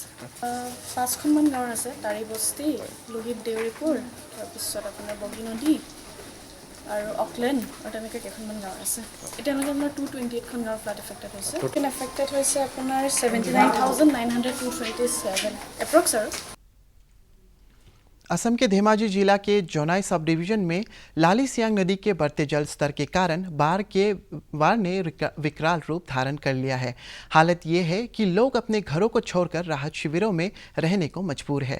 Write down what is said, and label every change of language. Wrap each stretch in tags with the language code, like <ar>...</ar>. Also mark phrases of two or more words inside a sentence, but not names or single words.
<as>5খনমান গাঁও আছে, তাৰি বস্তি, লোহিত দেউৰীপুৰ, তাৰপিছত আপোনাৰ বগী নদী আৰু অকলেণ্ড আৰু তেনেকৈ কেইখনমান গাঁও আছে। এতিয়ালৈকে আপোনাৰ 228খন গাঁও</as> <en>flood affected</en> <as>হৈছে। এফেক্টেড হৈছে আপোনাৰ 79,927 এপ্ৰক্স আৰু।</as> <hi>असम के धेमाजी जिला के जोनाई सब डिवीजन में लाली सियांग नदी के बढ़ते जल स्तर के कारण बाढ़ ने विकराल रूप धारण कर लिया है। हालत ये है कि लोग अपने घरों को छोड़कर राहत शिविरों में रहने को मजबूर है।</hi>